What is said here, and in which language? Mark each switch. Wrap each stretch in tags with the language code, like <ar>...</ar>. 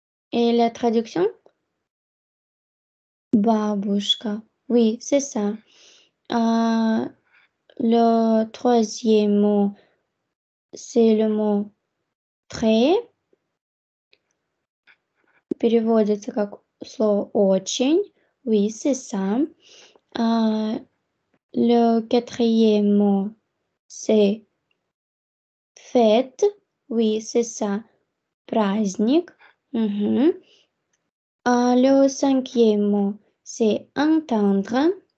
<fr>Et la traduction? Бабушка. Oui, c'est ça. Le troisième mot, c'est le mot très.</fr> <ru>Переводится как слово очень.</ru> <fr>Oui, c'est ça. Le quatrième mot, c'est fête. Oui, c'est ça. Праздник. Le cinquième mot, c'est entendre.</fr>